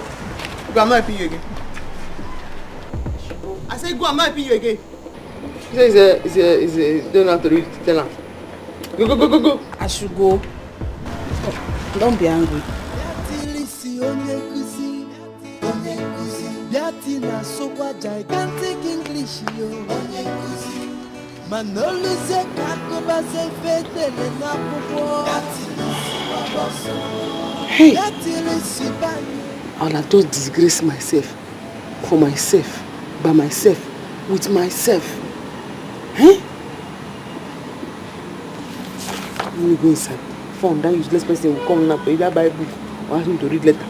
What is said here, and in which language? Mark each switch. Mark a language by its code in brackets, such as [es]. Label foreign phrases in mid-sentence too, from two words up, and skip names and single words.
[en] Go, I'm not helping you again. I say go, I'm not helping you again. He says you don't have to read it. Tell him. Go. I should go. Don't be angry. Gigantic English, Manoluze kakoba se fetele na popo. Hey! I'll have just disgraced myself. For myself. By myself. With myself. Eh? Let me go inside. Phone, that useless person will come now for either buy a book or ask me to read letter.